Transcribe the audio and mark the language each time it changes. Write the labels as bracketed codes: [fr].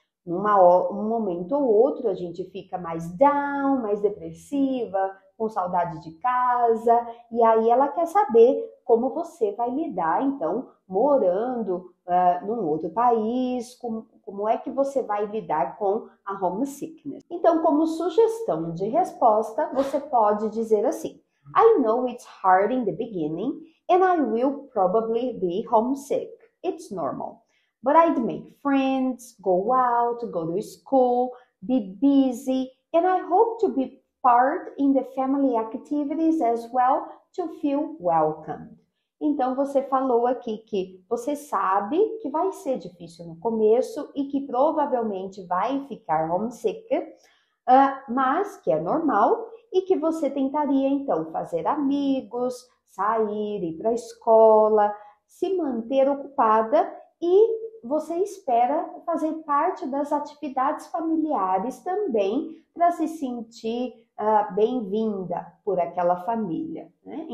[pt] Um momento ou outro a gente fica mais down, mais depressiva, com saudade de casa, e aí ela quer saber como você vai lidar, então, morando num outro país, como é que você vai lidar com a homesickness. Então, como sugestão de resposta, você pode dizer assim: [en] I know it's hard in the beginning, and I will probably be homesick. It's normal. But I'd make friends, go out, go to school, be busy, and I hope to be part in the family activities as well to feel welcomed. [pt] Então, você falou aqui que você sabe que vai ser difícil no começo e que provavelmente vai ficar homesick, mas que é normal e que você tentaria, então, fazer amigos, sair, ir para a escola, se manter ocupada e você espera fazer parte das atividades familiares também para se sentir bem-vinda por aquela família, né?